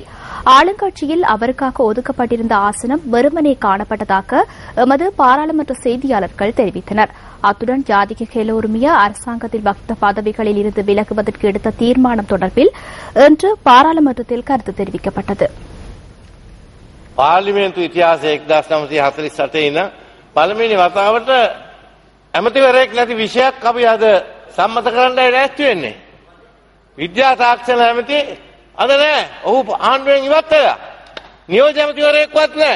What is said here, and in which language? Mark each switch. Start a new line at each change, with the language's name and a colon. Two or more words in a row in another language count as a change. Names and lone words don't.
Tamil: ஆளுங்கட்சியில் அவருக்காக ஒதுக்கப்பட்டிருந்த ஆசனம் வெறுமனே காணப்பட்டதாக எமது பாராளுமன்ற செய்தியாளர்கள் தெரிவித்தனர். அத்துடன் ஜாதிக ஹெலோருமிய அரசாங்கத்தில் வகித்த பதவிகளில் இருந்து விலகுவதற்கு எடுத்த தீர்மானம் தொடர்பில் இன்று பாராளுமன்றத்தில் கருத்து தெரிவிக்கப்பட்டது.
Sinhala: පාර්ලිමේන්තු ඉතිහාසයේ 1948 ඉඳන් පළමුවෙනි වතාවට ඇමතිවරයෙක් නැති විෂයක් අපි අද සම්මත කරන්නයි ලෑස්ති වෙන්නේ. විද්‍යා තාක්ෂණ ඇමති අද නෑ. ඔහු ආණ්ඩුවෙන් ඉවත් වෙලා. නියෝජ්‍ය ඇමතිවරයෙක්වත් නෑ.